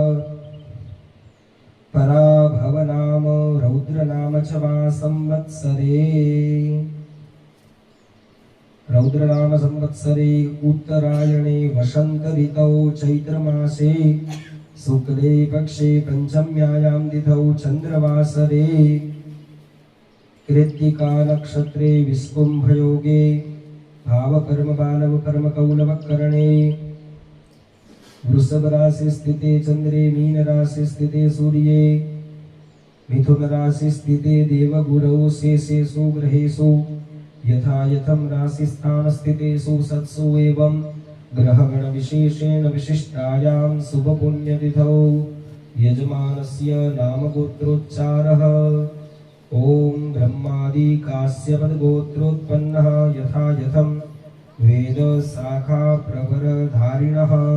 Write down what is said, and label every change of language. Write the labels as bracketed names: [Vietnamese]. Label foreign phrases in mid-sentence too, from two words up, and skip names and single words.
[Sanskrit] પરાભવ નામ રૌદ્ર નામ ચ વા સંવત્સરે રૌદ્ર નામ સંવત્સરે ઉત્તરાયણે વસંત ઋતૌ ચૈત્ર માસે શુક્લે પક્ષે પંચમ્યાયામ તિથૌ ચંદ્રવાસરે कृत्तिका नक्षत्रे विस्कुंभ योगे भाव कर्म बालव कर्म कौलव करणे वृषभ राशि स्थिते चंद्रे मीन राशि स्थिते सूर्ये मिथुन राशि स्थिते देव गुरौ शेषेषु ग्रहेषु यथा यथम राशि स्थान स्थितेषु सत्सु एवं ग्रहगण विशेषेण विशिष्टायां शुभ पुण्य तिथौ यजमानस्य नाम गोत्रोच्चारः ओम ब्रह्मादि काश्यपद गोत्रोत्पन्नः यथा यथम वेद शाखा प्रवर धारिणः.